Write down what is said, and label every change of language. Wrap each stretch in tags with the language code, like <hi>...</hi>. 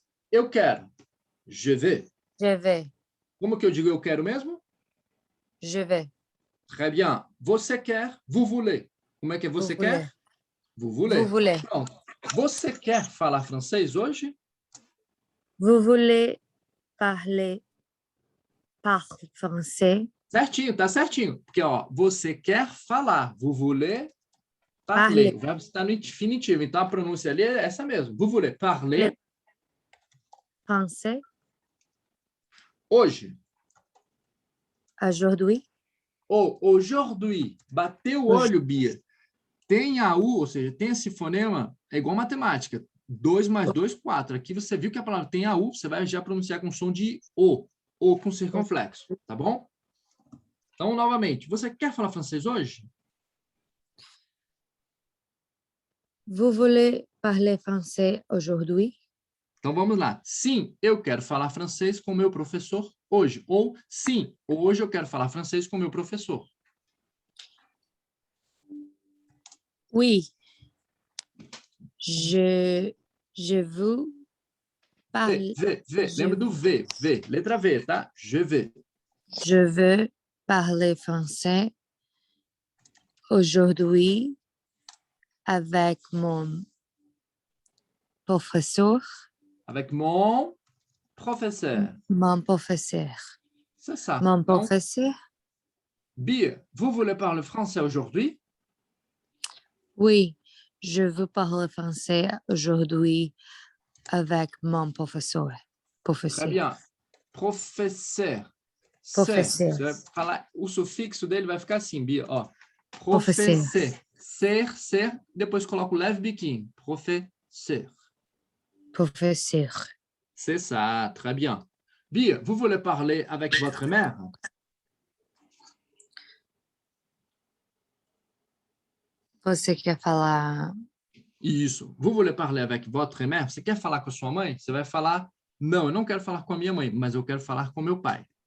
<pt>Eu quero.</pt> <fr>Je veux. Je veux.</fr> <pt>Como que eu digo eu quero mesmo?</pt> <fr>Je veux.</fr> <pt>Très bien. Você quer,</pt> <fr>vous voulez.</fr> <pt>Como é que você quer?</pt> <fr>Vous voulez. Vous voulez.</fr> <pt>Pronto. Você quer falar francês hoje?</pt> <fr>Vous voulez parler français?</fr> <pt>Certinho, tá certinho. Porque, ó, você quer falar.</pt> <fr>Vous voulez parler.</fr> <pt>O verbo está no infinitivo. Então, a pronúncia ali é essa mesmo.</pt> <fr>Vous voulez parler. Français?</fr> <pt>Hoje.</pt> <fr>Aujourd'hui? Ou aujourd'hui.</fr> <pt>Bateu o olho, Bia. Tem a U, ou seja, tem esse fonema, é igual matemática. 2 mais 2, 4. Aqui você viu que a palavra tem a U, você vai já pronunciar com som de O com circunflexo, tá bom? Então, novamente, você quer falar francês hoje?</pt> <fr>Vous voulez parler français aujourd'hui?</fr> <pt>Então, vamos lá. Sim, eu quero falar francês com meu professor hoje. Ou, sim, hoje eu quero falar francês com meu professor.</pt> <fr>Oui, je veux parler.</fr> <pt>Lembra do V. Letra V, tá?</pt> <fr>Je vais. Je veux parler français aujourd'hui avec mon professeur. Avec mon professeur. Mon professeur. C'est ça. Mon</fr> <pt>Então,</pt> <fr>professeur? Bia, vous voulez parler français aujourd'hui? Oui, je veux parler français aujourd'hui avec mon professeur. Très bien. Professeur. Professeur.</fr> <pt>Você vai falar, o sufixo dele vai ficar assim, Bia, ó.</pt> <fr>Professeur.</fr> <pt>Ser, depois coloca o leve biquinho.</pt> <fr>Professeur. Professeur. C'est ça, très bien. Bia, vous voulez parler avec votre mère?</fr> <pt>Você quer falar? Isso.</pt> <fr>Vous voulez parler avec votre mère?</fr> <pt>Você quer falar com a sua mãe? Você vai falar, não, eu não quero falar com a minha mãe, mas eu quero falar com meu pai.</pt>